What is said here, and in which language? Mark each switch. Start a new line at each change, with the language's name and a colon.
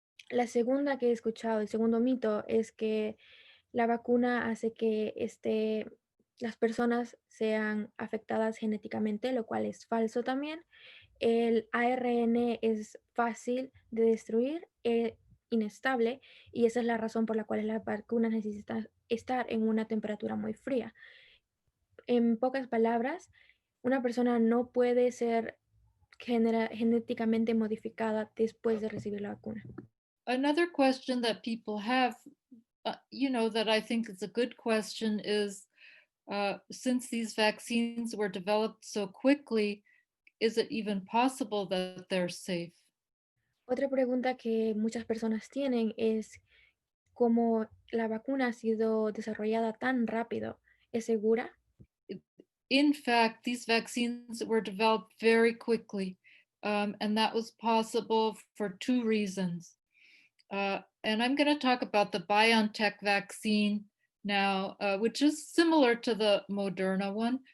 Spanish: La segunda que he escuchado, el segundo mito, es que la vacuna hace que las personas sean afectadas genéticamente, lo cual es falso también. El ARN es fácil de destruir. inestable y esa es la razón por la cual las vacunas necesitan estar en una temperatura muy fría. En pocas palabras, una persona no puede ser genéticamente modificada después de recibir la vacuna.
English: Another question that people have, that I think is a good question is, since these vaccines were developed so quickly, is it even possible that they're safe?
Spanish: Otra pregunta que muchas personas tienen es cómo la vacuna ha sido desarrollada tan rápido. ¿Es segura?
English: In fact, these vaccines were developed very quickly, and that was possible for two reasons. And I'm going to talk about the BioNTech vaccine now, which is similar to the Moderna one.